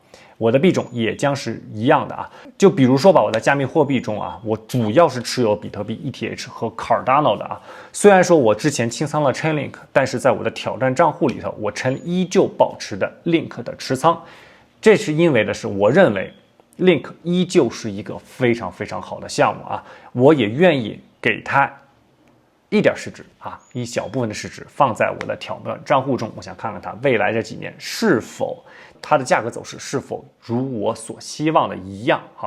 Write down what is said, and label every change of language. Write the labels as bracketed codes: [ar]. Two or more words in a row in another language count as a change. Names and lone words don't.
[zh] 我的幣種也將是一樣的啊，就比如說吧，我的加密貨幣中啊，我主要是持有比特幣、ETH 和 Cardano 的啊。雖然說我之前清倉了 Chainlink， 但是在我的挑戰賬戶裡頭，我依舊保持的 Link 的持倉。這是因為我認為 Link 依舊是一個非常非常好的項目啊，我也願意給它一點市值啊，一小部分的市值放在我的挑戰賬戶中，我想看看它未來這幾年是否它的價格走勢是否如我所希望的一樣哈。